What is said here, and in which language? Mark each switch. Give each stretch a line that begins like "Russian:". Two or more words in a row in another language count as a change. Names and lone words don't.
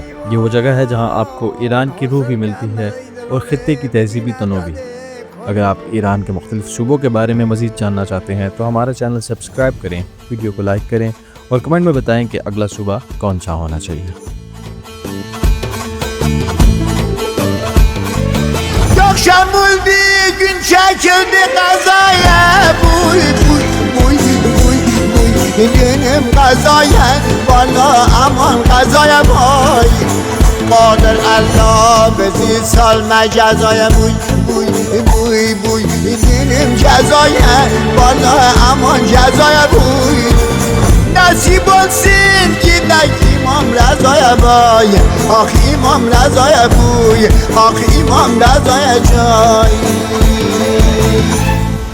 Urdu: یہ وہ جگہ ہے جہاں آپ کو ایران کی روح بھی ملتی ہے اور خطے کی تہذیبی تنوع بھی. اگر آپ ایران کے مختلف صوبوں کے بارے میں مزید جاننا چاہتے ہیں تو ہمارا چینل سبسکرائب کریں، ویڈیو کو لائک کریں اور کمنٹ میں بتائیں کہ اگلا صوبہ کون سا ہونا چاہیے.
Azerbaijani: Şamul bir gün çekildi kazaya buy buy buy buy buy günüm kazaya bana aman kazaya boy Kadir Allah bizi salma cezaya buy buy buy buy günüm cezaya bana aman cezaya buy Nasip olsun gidek İmam Reza'ya boy Ah İmam Reza'ya boy Ah İmam Reza'ya cay